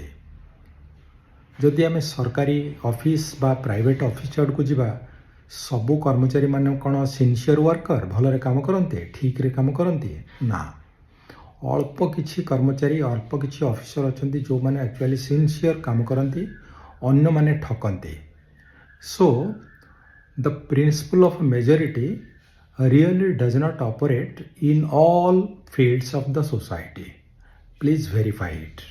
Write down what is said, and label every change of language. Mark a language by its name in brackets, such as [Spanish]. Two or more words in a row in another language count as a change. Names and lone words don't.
[Odia] ଯଦି ଆମେ ସରକାରୀ ଅଫିସ୍ ବା ପ୍ରାଇଭେଟ୍ ଅଫିସ୍ ଆଡ଼କୁ ଯିବା, ସବୁ କର୍ମଚାରୀମାନେ କ'ଣ [English] sincere worker, [Odia] ଭଲରେ କାମ କରନ୍ତି, ଠିକ୍ରେ କାମ କରନ୍ତି? ନା। ଅଳ୍ପ କିଛି କର୍ମଚାରୀ, ଅଳ୍ପ କିଛି ଅଫିସର ଅଛନ୍ତି ଯେଉଁମାନେ [English] actually sincere [Odia] କାମ କରନ୍ତି, ଅନ୍ୟମାନେ ଠକନ୍ତି। [English] So, the principle of majority really does not operate in all fields of the society. Please verify it.